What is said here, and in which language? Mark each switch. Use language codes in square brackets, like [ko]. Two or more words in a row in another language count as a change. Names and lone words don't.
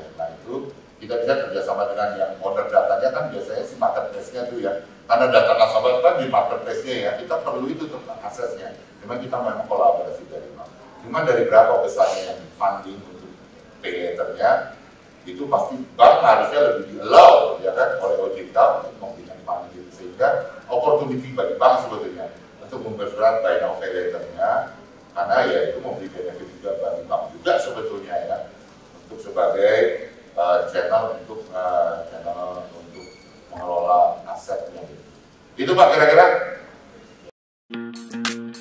[id] Nah itu kita bisa kerjasama dengan yang owner datanya kan biasanya si marketplace-nya tuh ya, karena data nasabah kan di marketplace-nya ya, kita perlu itu tentang aksesnya. Cuma kita memang kolaborasi dari bank. Cuma dari berapa besarnya yang funding untuk [en] pay letternya [id] itu pasti bank harusnya lebih di-allow ya kan oleh OJK untuk memberikan funding itu, sehingga opportunity bagi bank sebetulnya untuk memperberat [en] buy now pay later-nya, [id] karena ya itu memberi benefit juga bagi bank juga sebetulnya ya, untuk sebagai channel untuk mengelola asetnya gitu. Itu Pak kira-kira.